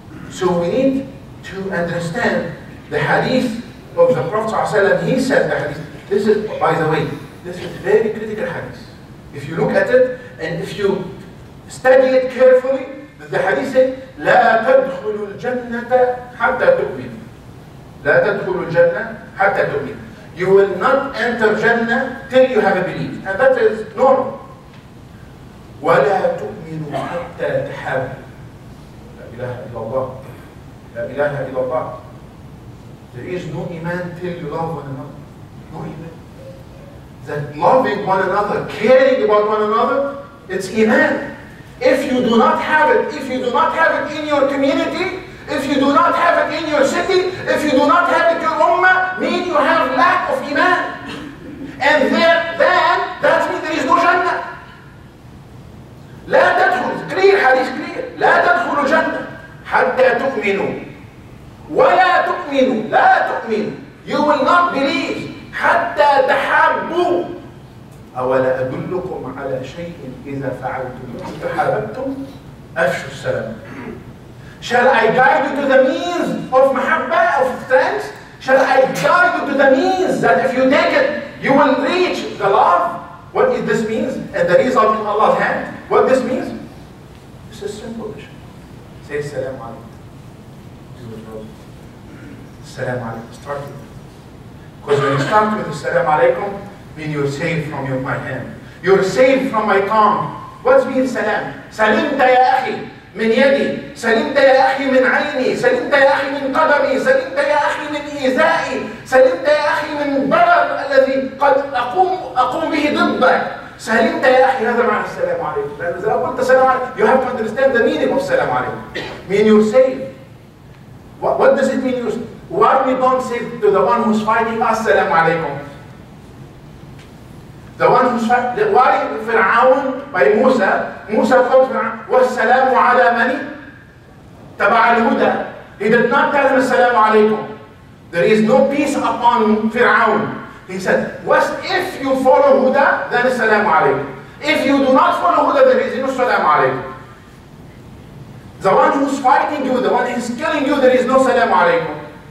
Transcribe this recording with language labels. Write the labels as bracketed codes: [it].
[en] So we need to understand the hadith of the Prophet ﷺ. He said the hadith. This is, by the way, this is very critical hadith. If you look at it and if you study it carefully, the hadith says, لا تدخلوا الجنة حتى تؤمنوا. [ar] لا تدخلوا الجنة حتى تؤمنوا. [en] You will not enter Jannah till you have a belief. And that is normal. [ar] ولا تؤمنوا حتى تحابوا. لا إله إلا الله. [en] لا إله إلا الله. There is no iman till you love one another. No iman. That loving one another, caring about one another, it's iman. If you do not have it, if you do not have it in your community, if you do not have it in your city, if you do not have it in your ummah, mean you have lack of iman. And then that means there is no Jannah. لا تدخل, clear, hadith clear. [ar] لا تدخل الجنة حتى تؤمنوا. ولا تؤمنوا, لا تؤمنوا. [en] You will not believe حتى تحابوا. [ar] أولا أدلكم على شيء إذا فعلتم تحاببتم أفشوا السلام. [en] Shall I guide you to the means of mahabbah, of friends? Shall I guide you to the means that if you take it, you will reach the love? What is this means? And the result in Allah's hand. What this means? This is simple. Say Assalamu alaikum. Assalamu alaikum. Start with it. Because when you start with Assalamu alaikum, mean you're saved from my hand. You're saved from my tongue. [ar] What means salam? Salimta ya akhi min yadi. Salimta ya akhi min ayni. Salimta ya akhi min qadami. Salimta ya akhi min izai. Salimta ya akhi min darar الذي قد أقوم به ضدك. سلمت يا أخي. هذا معنى السلام عليكم. [en] لأن إذا قلت السلام عليكم, you have to understand the meaning of السلام عليكم. Mean you're saved. What does it mean? Why we don't say to the one who's fighting us السلام عليكم? The one who's fighting, why فرعون by موسى told فرعون والسلام على من تبع الهدى. He did not tell him السلام عليكم. There is no peace upon فرعون. He said, if you follow Huda, then Assalamu alaikum. If you do not follow Huda, there is no Assalamu alaikum. The one who's fighting you, the one who's killing you, there is no Assalamu alaikum.